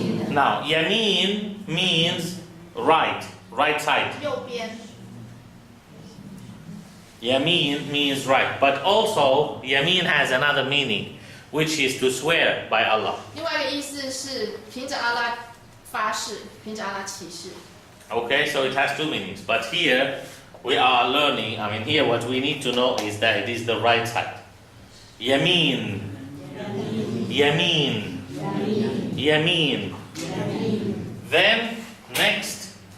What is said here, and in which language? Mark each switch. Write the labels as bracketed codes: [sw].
[en] Now, Yamin means right side. [zh] 右边。 [en] Yamin means right, but also Yamin has another meaning, which is to swear by Allah. [zh] 另外一个意思是凭着阿拉发誓，凭着阿拉起誓。 [en] Okay, so it has two meanings. But here we are learning, here what we need to know is that it is the right side. [ar] Yamin. Yamin. Yamin. [en] Then, next.